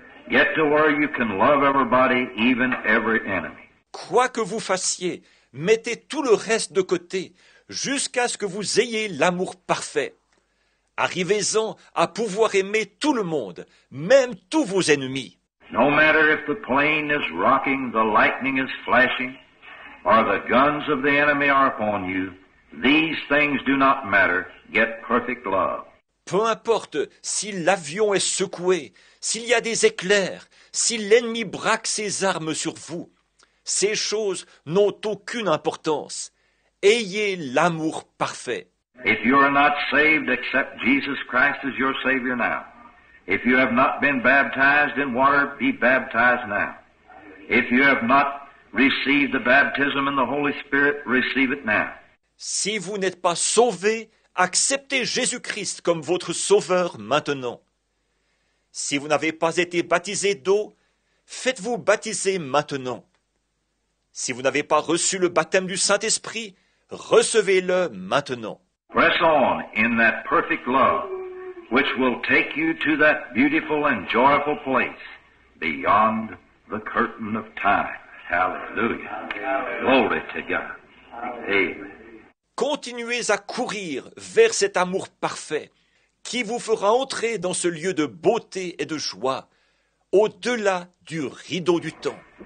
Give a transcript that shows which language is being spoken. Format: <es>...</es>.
<en>Get to where you can love everybody, even every enemy.</en> <fr>Quoi que vous fassiez, mettez tout le reste de côté, jusqu'à ce que vous ayez l'amour parfait. Arrivez-en à pouvoir aimer tout le monde, même tous vos ennemis.</fr> <en>No matter if the plane is rocking, the lightning is flashing, or the guns of the enemy are upon you, these things do not matter. Get perfect love.</en> <fr>Peu importe si l'avion est secoué, s'il y a des éclairs, si l'ennemi braque ses armes sur vous, ces choses n'ont aucune importance. Ayez l'amour parfait.</fr> <en>If you are not saved, accept Jesus Christ as your Savior now. If you have not been baptized in water, be baptized now. If you have not received the baptism in the Holy Spirit, receive it now.</en> <fr>Si vous n'êtes pas sauvé, acceptez Jésus-Christ comme votre sauveur maintenant. Si vous n'avez pas été baptisé d'eau, faites-vous baptiser maintenant. Si vous n'avez pas reçu le baptême du Saint-Esprit, recevez-le maintenant.</fr> <en>Press on in that perfect love, which will take you to that beautiful and joyful place beyond the curtain of time. Hallelujah. Glory to God. Amen.</en> <fr>Continuez à courir vers cet amour parfait qui vous fera entrer dans ce lieu de beauté et de joie, au-delà du rideau du temps.</fr>